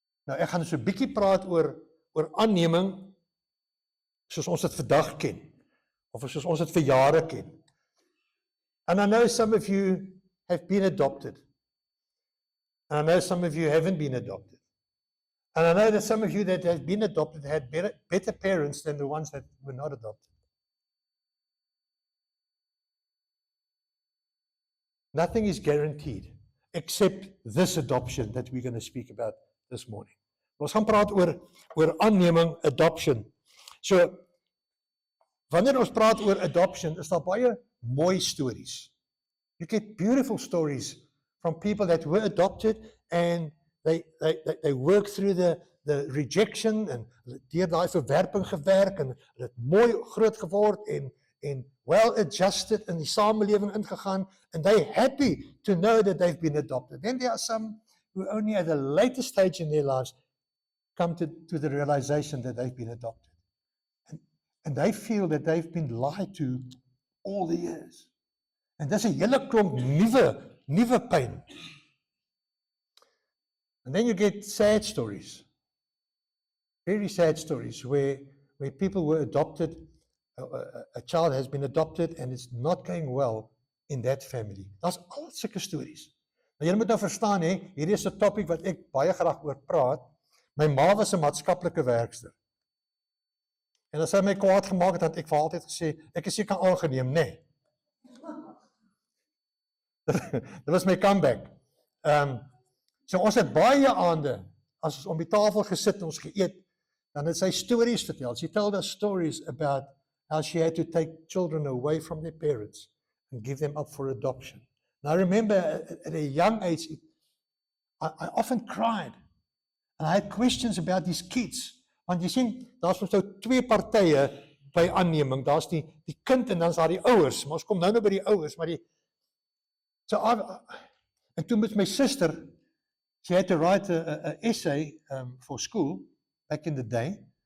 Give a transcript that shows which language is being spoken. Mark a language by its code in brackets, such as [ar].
[af] Nou ek gaan so 'n bietjie praat oor aanneming soos ons dit vandag ken of soos ons dit vir jare ken. [en] And I know some of you have been adopted. And I know some of you haven't been adopted. And I know that some of you that have been adopted had better parents than the ones that were not adopted. Nothing is guaranteed except this adoption that we're going to speak about this morning. [af] Ons gaan praat oor aanneming, adoption. So, wanneer ons praat oor adoption, is daar baie mooi stories. [en] You get beautiful stories from people that were adopted and they work through the rejection [af] en deur daai verwerping gewerk en het mooi groot geword en well adjusted in die samelewing ingegaan [en] and they happy to know that they've been adopted. Then there are some who only at a later stage in their lives come to the realization that they've been adopted. And they feel that they've been lied to all the years. [af] En dis 'n hele klomp nuwe pyn. [en] And then you get sad stories. Very sad stories where people were adopted, a child has been adopted and it's not going well in that family. [af] Daar's al sulke stories. Nou julle moet nou verstaan hierdie is 'n topic wat ek baie graag oor praat. My ma was 'n maatskaplike werkster. En as sy my kwaad gemaak het, het ek vir altyd gesê, ek is seker aangeneem, nee. Dit was my comeback. So ons het baie aande, as ons om die tafel gesit en ons geëet, dan het sy stories vertel. [en] She told us stories about how she had to take children away from their parents and give them up for adoption. And I remember at a young age, I often cried. And I had questions about these kids. [af] Want jy sien, daar's mos nou 2 partye by aanneming. Daar's die kind en dan's daar die ouers. Maar ons kom nou by die ouers, maar en toe met [en] my sister, she had to write a essay for school back in the day.